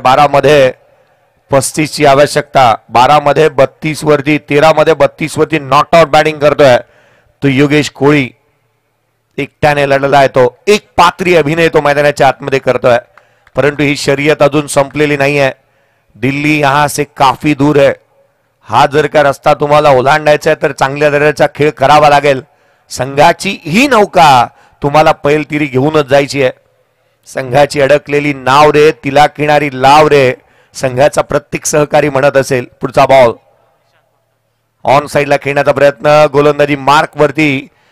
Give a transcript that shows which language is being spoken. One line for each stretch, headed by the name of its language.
Marathi: 12 मध्ये 35 ची आवश्यकता, 12 मध्ये 32 वरती, 13 मध्ये 32 वरती नॉट आउट बॅटिंग करतोय तो योगेश कोळी. एकट्याने लढला आहे तो, एक पात्री अभिनय तो मैदानाच्या आतमध्ये करतोय. परंतु ही शर्यत अजून संपलेली नाही आहे.
Hindi: दिल्ली यहां से काफी दूर है.
Marathi: हा जर का रस्ता तुम्हाला ओलांडायचा आहे तर चांगल्या दर्जाचा खेळ करावा लागेल. संघाची ही नौका तुम्हाला पैलतीरी घेऊनच जायची आहे. संघाची अडकलेली नाव रे, तिला किनारी लाव रे, संघाचा प्रत्येक सहकारी म्हणत असेल. पुढचा बॉल ऑन साइडला खेळण्याचा प्रयत्न, गोलंदाजी मार्क वरती.